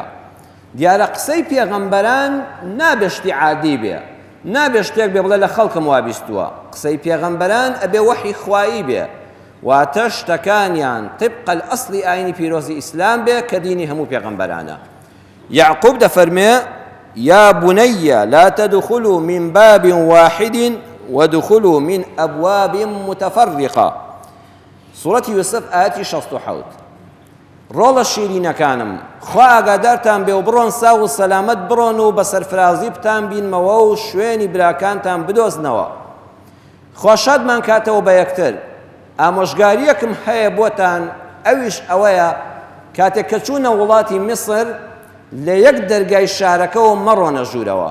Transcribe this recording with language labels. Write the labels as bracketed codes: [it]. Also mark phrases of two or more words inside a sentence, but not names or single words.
[ckb] دیارە قسەی پێغەمبەران نابێ شتی عادی بێ، نابێ شتێک بێ بڵێ لە خەڵکم وابیستووە. قسەی پێغەمبەران ئەبێ وەحی خوایی بێ، واتە شتەکانیان [ar] طبق الأصلی [ckb] ئاینی پیرۆزی ئیسلام بێ کە دینی هەموو پێغەمبەرانە. [ar] یعقوب دەفەرمێ یا بني لا تدخلوا من باب واحد وادخلوا من أبواب متفرقة. سورة يوسف آية 67. [ckb] ڕۆڵە شیرینەکانم خوا ئاگادارتان بێ و بڕۆن ساو و سەلامەت بڕۆن و بە سەرفرازی بتان بینمەوە و شوێنی براکانتان بدۆزنەوە. خوا شادمان کاتەوە بە یەکتر. ئامۆژگاریەکم هەیە بۆتان، ئەویش ئەوەیە کاتێک کە چوونە وڵاتی میسر لە یەک دەرگای شارەکەەوە مەڕۆنە ژوورەوە.